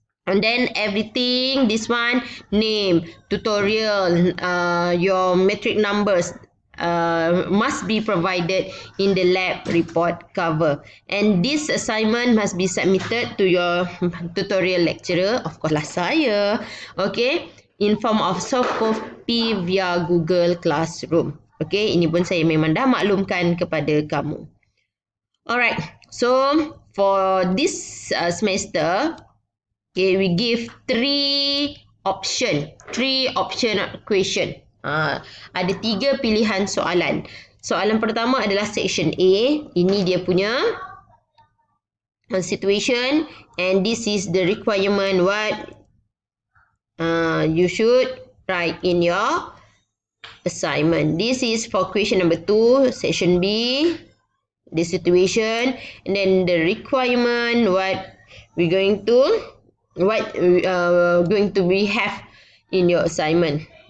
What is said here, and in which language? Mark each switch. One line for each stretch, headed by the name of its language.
English: And then everything, this one, name, tutorial, your metric numbers, must be provided in the lab report cover, and this assignment must be submitted to your tutorial lecturer, of course
Malay: lah saya,
English: okay, in form of soft copy via Google Classroom.
Malay: Okay, ini pun saya memang dah maklumkan kepada kamu.
English: Alright, so for this semester, okay, we give three option question.
Malay: Ada 3 pilihan soalan. Soalan pertama adalah section A. Ini dia punya
English: situation, and this is the requirement what you should write in your assignment. This is for question number 2, section B, the situation, and then the requirement what we're going to we have in your assignment.